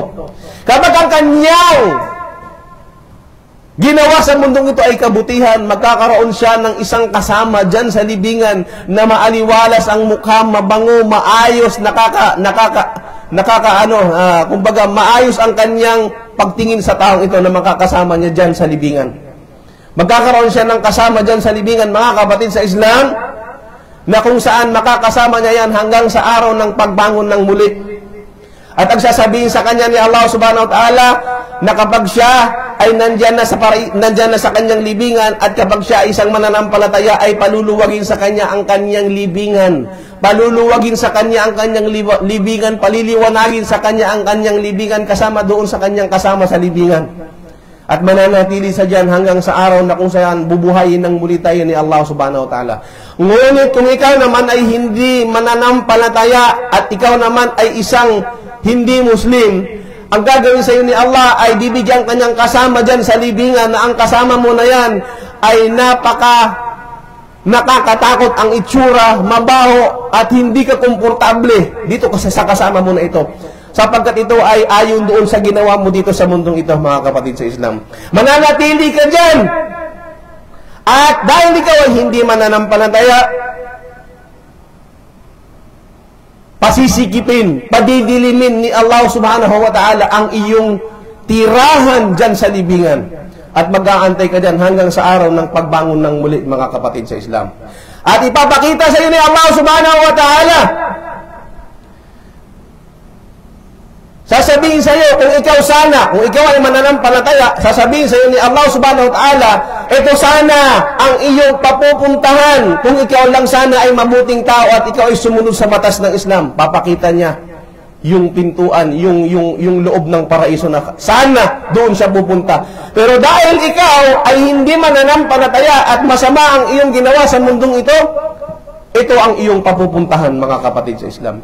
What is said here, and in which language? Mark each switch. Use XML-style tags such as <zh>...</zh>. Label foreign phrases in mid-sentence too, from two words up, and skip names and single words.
<tl>Kapag ang kanyang ginawa sa mundong ito ay kabutihan, magkakaroon siya ng isang kasama dyan sa libingan na maaliwalas ang mukha, mabango, maayos, kumbaga maayos ang kanyang pagtingin sa taong ito na makakasama niya dyan sa libingan. Magkakaroon siya ng kasama dyan sa libingan, mga kapatid sa Islam, na kung saan makakasama niya yan hanggang sa araw ng pagbangon ng muli. At ang sasabihin sa kanya ni Allah</tl> <ar>سبحانه وتعالى</ar> <tl>na kapag siya ay nandyan na sa kanyang libingan at kapag siya ay isang mananampalataya ay paluluwagin sa kanya ang kanyang libingan. Paluluwagin sa kanya ang kanyang libingan, paliliwanagin sa kanya ang kanyang libingan kasama doon sa kanyang kasama sa libingan. At mananatili sa dyan hanggang sa araw na kung saan bubuhayin ng muli tayo ni Allah</tl> <ar>سبحانه وتعالى.</ar> <tl>Ngunit kung ikaw naman ay hindi mananampalataya at ikaw naman ay isang hindi Muslim, ang gagawin sa iyo ni Allah ay bibigyan kanyang kasama dyan sa libingan na ang kasama mo na yan ay nakakatakot ang itsura, mabaho at hindi ka komportable dito kasi sa kasama mo na ito. Sapagkat ito ay ayon doon sa ginawa mo dito sa mundong ito, mga kapatid sa Islam. Mananatili ka dyan. At dahil ikaw ay hindi mananampalataya, pasisikipin, padidilimin ni Allah</tl> <ar>سبحانه وتعالى</ar> <tl>ang iyong tirahan dyan sa libingan. At mag-aantay ka dyan hanggang sa araw ng pagbangon ng muli, mga kapatid sa Islam. At ipapakita sa iyo ni Allah</tl> <ar>سبحانه وتعالى,</ar> <tl>sasabihin sa iyo, kung ikaw ay mananampalataya, sasabihin sa iyo ni Allah</tl> <ar>سبحانه وتعالى,</ar> <tl>ito sana ang iyong papupuntahan kung ikaw lang sana ay mabuting tao at ikaw ay sumunod sa batas ng Islam. Papakita niya yung pintuan, yung loob ng paraiso na sana doon siya pupunta. Pero dahil ikaw ay hindi mananampalataya at masama ang iyong ginawa sa mundong ito, ito ang iyong papupuntahan, mga kapatid sa Islam.</tl>